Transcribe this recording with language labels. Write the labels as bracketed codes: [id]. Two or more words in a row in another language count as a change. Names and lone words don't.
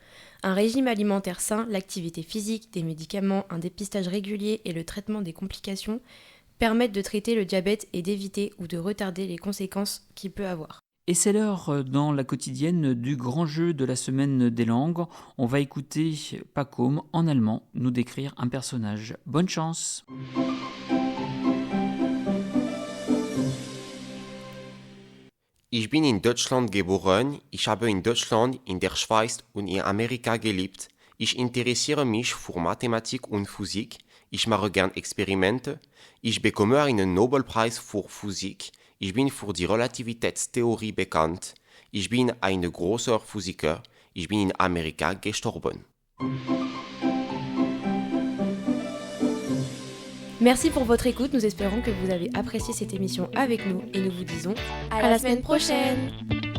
[fr] Un régime alimentaire sain, l'activité physique, des médicaments, un dépistage régulier et le traitement des complications permettent de traiter le diabète et d'éviter ou de retarder les conséquences qu'il peut avoir. Et c'est l'heure dans la quotidienne du grand jeu de la semaine des langues. On va écouter Pacôme en allemand nous décrire un personnage. Bonne chance! [de] Ich bin in Deutschland geboren, ich habe in Deutschland, in der Schweiz und in Amerika gelebt. Ich interessiere mich für Mathematik und Physik. Ich mache gern Experimente. Ich bekomme einen Nobelpreis für Physik. Ich bin für die Relativitätstheorie bekannt. Ich bin ein großer Physiker. Ich bin in Amerika gestorben. [fr] Merci pour votre écoute, nous espérons que vous avez apprécié cette émission avec nous et nous vous disons à la semaine prochaine.